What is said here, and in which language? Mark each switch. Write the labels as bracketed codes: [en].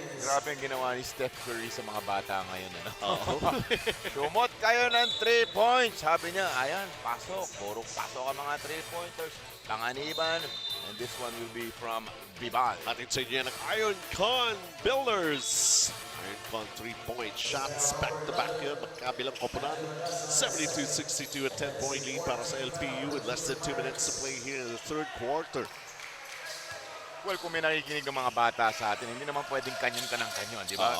[tl] Grabe ang ginawa ni Steph Curry sa mga bata ngayon. Sumot kayo ng 3 points. Sabi niya, ayan, pasok. Puro pasok ang mga 3-pointers. Panganiban. [en] And this one will be from Bibal. [tl] Atin sa inyo ng Iron Con Builders. Iron Con 3-point shots. Back-to-back yun. Magkabilang koponan. [en] 72-62 at 10-point lead para sa LPU with less than 2 minutes to play here in the third quarter. [tl] Well, kung may nakikinig ng mga bata sa atin, hindi naman pwedeng kanyon ka ng kanyon, di ba?